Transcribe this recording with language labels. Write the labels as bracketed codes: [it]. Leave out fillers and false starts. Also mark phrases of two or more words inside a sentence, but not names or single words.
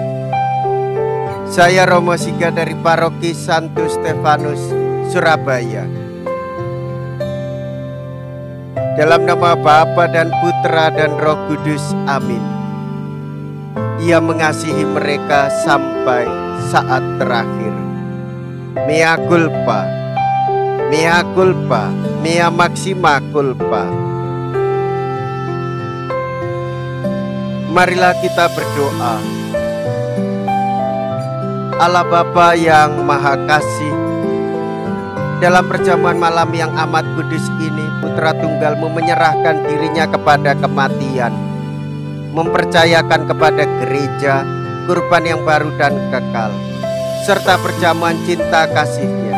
[id] Saya Romo Siga dari Paroki Santo Stefanus, Surabaya. Dalam nama Bapa dan Putra dan Roh Kudus, amin. Ia mengasihi mereka sampai saat terakhir. [la] Mea culpa, mea culpa, mea maxima culpa. [id] Marilah kita berdoa. Allah Bapa yang Maha Kasih, dalam perjamuan malam yang amat kudus ini, Putra Tunggal-Mu menyerahkan dirinya kepada kematian, mempercayakan kepada gereja kurban yang baru dan kekal, serta perjamuan cinta kasih-Nya.